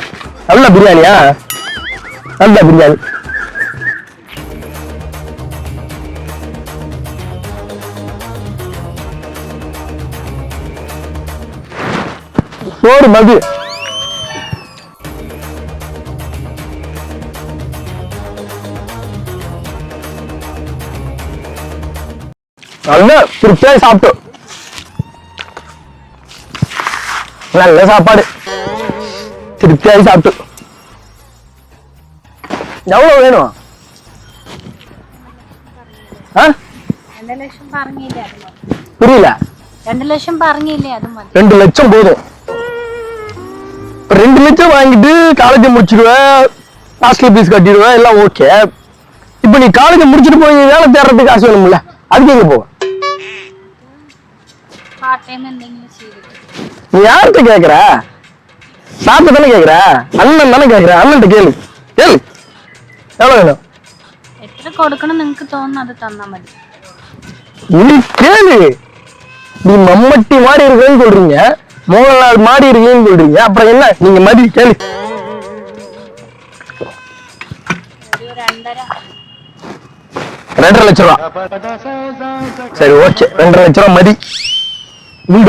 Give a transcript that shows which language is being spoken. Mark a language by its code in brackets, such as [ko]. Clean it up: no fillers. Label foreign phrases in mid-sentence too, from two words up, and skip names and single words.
[ta] நல்ல பிரியாணியா? நல்ல பிரியாணி. சோறு மது நல்ல திருப்தியா சாப்பிட்டோம். நல்ல சாப்பாடு, திருப்தியாகி சாப்பிட்டு. எவ்வளவு வேணும்? [ml] 2 ലക്ഷം പറഞ്ഞില്ലേ അത് മതി. [ta] புரியல? [ml] 2 ലക്ഷം പറഞ്ഞില്ലേ [ta] அது மதி. 2 லட்சம் போதும். 2 லட்சம் வாங்கிட்டு காலேஜ் முடிச்சிடுவேன், [en] hostel fees [ta] கட்டிடுவேன், எல்லாம் ஓகே. இப்ப நீ காலேஜ் முடிச்சுட்டு போய் வேலை தேடுறதுக்கு காசு வேணும்ல, அதுக்கு எங்க போவ? [en] part time [ml] എന്തെങ്കിലും ചെയ്തിട്ട്. [ta] நீ யார்கிட்ட கேக்குற? சாப்பிட்டு தானே கேக்குற? அண்ணன் தானே கேக்குற, அண்ணன்ட்ட கேளு. கேளு எவ்வளவு வேணும்? [ml] എത്ര കൊടുക്കണം നിങ്ങൾക്ക് തോന്നുന്നു അത് തന്നാ മതി. [ta] நீ கேளு. நீ மம்மட்டி மாதிரி இருக்கேன்னு சொல்றீங்க, மோகன்லால் மாதிரி இருக்கேன்னு சொல்றீங்க, அப்புறம் என்ன? நீங்க மதி கேளு. [ml] ഒരു 2.5. [ta] 2.5 லட்சம் ரூபா. சரி ஓகே, 2.5 லட்சம் ரூபா மதி உண்டு.